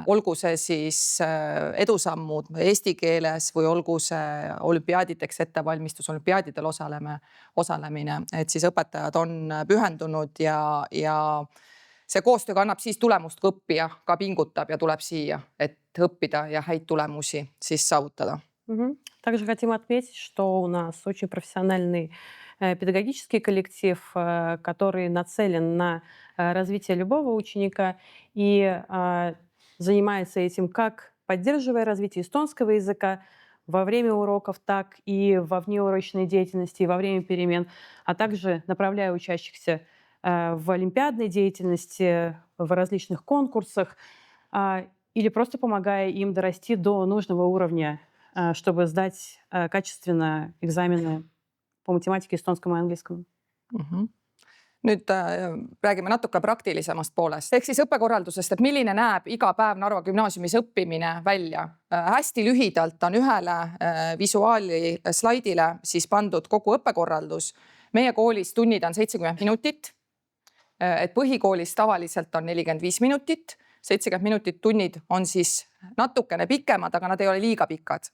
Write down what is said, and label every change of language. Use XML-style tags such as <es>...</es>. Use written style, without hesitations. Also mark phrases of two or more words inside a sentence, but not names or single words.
<et>Olgu see siis edusammud eesti keeles või olgu see olümpiaadideks ettevalmistus, olümpiaadidel osalemine, et siis õpetajad on pühendunud ja see koostöö annab siis tulemust, kui õppija ka pingutab ja tuleb siia, et õppida ja häid tulemusi siis saavutada.</et> <ru>Также хотим отметить, что у нас очень профессиональный педагогический коллектив, который нацелен на развитие любого ученика и занимается этим как поддерживая развитие эстонского языка во время уроков, так и во внеурочной деятельности, и во время перемен, а также направляя учащихся в олимпиадной деятельности, в различных конкурсах, или просто помогая им дорасти до нужного уровня, чтобы сдать качественно экзамены по математике, эстонскому и английскому.</ru> <et>Nüüd räägime natuke praktilisemast poolest. Ehk siis õppekorraldusest, et milline näeb iga päev Narva gümnaasiumis õppimine välja. Hästi lühidalt on ühele visuaali slaidile siis pandud kogu õppekorraldus. Meie koolis tunnid on 70 minutit, et põhikoolis tavaliselt on 45 minutit, 70 minutit tunnid on siis natukene pikemad, aga nad ei ole liiga pikad.</et>